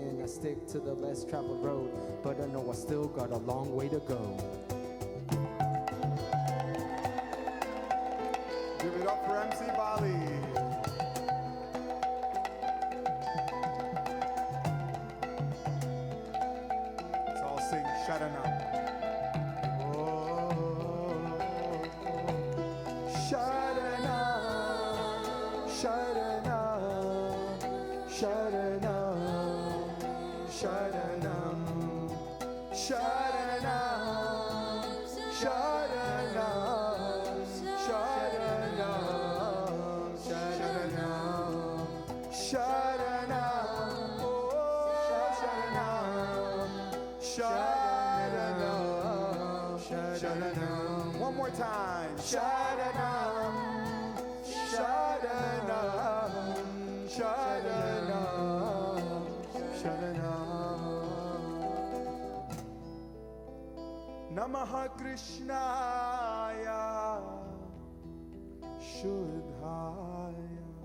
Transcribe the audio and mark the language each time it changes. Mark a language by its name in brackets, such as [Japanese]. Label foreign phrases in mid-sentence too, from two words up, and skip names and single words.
[English] I stick to the less traveled road, but I know I still got a long way to go. Give it up for MC Bali. Let's all sing Sharanam. [Sanskrit] Sharanam, Sharanam, Sharanam, Sharanam, Sharanam, Sharanam, Sharanam, Sharanam, Sharanam, oh, Sharanam, Sharanam, Sharanam. [English] One more time. [Sanskrit] Sharanam, Sharanam, Sharanam, Sharanam. Namaha Krishnaya Shudhaya